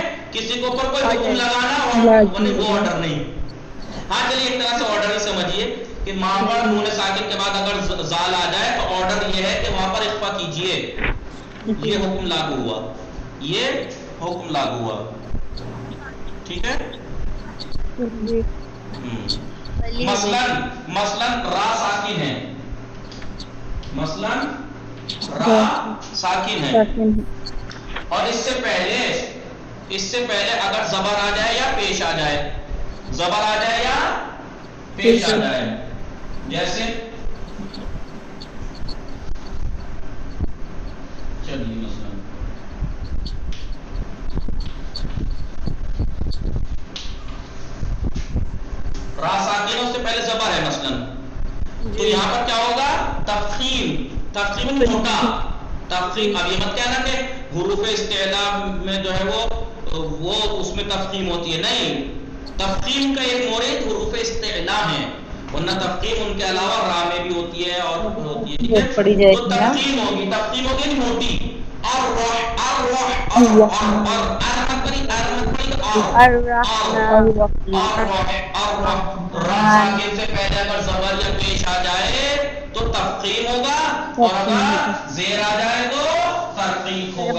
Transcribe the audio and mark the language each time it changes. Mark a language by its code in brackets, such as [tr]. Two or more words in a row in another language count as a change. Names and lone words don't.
[ur] کسی کے اوپر کوئی حکم لگانا اور وہ آرڈر نہیں۔ ہاں چلیے ایک طرح سے آرڈر ہی سمجھیے کہ وہاں پر نون ساکن کے بعد اگر زال آ جائے تو آرڈر یہ ہے کہ وہاں پر اخفا کیجئے، یہ حکم لاگو ہوا، یہ حکم لاگو ہوا، ٹھیک ہے؟ مثلاً را ساکن ہے، مثلاً را ساکن ہے، اور اس سے پہلے اگر زبر آ جائے یا پیش آ جائے، زبر آ جائے یا پیش آ جائے، جیسے چلیے مثلا را ساکنوں سے پہلے زبر ہے مثلا، تو یہاں پر کیا ہوگا؟ تفخیم، تفخیم موٹا تفخیم۔ اب یہ مت کہنا کہ حروف استعلا میں جو ہے وہ اس میں تفخیم ہوتی ہے، نہیں، تفخیم کا ایک مورد حروف استعلا ہے، ورنہ تفخیم ان کے علاوہ را میں بھی ہوتی ہے اور ہوتی ہے، ٹھیک ہے؟ تو تفخیم ہوگی، تفخیم ہوگی موٹی، اور سے پہلے اگر زبر یا پیش آ جائے تو تفخیم ہوگا، اور اگر زیر آ جائے تو ترقیق ہوگا۔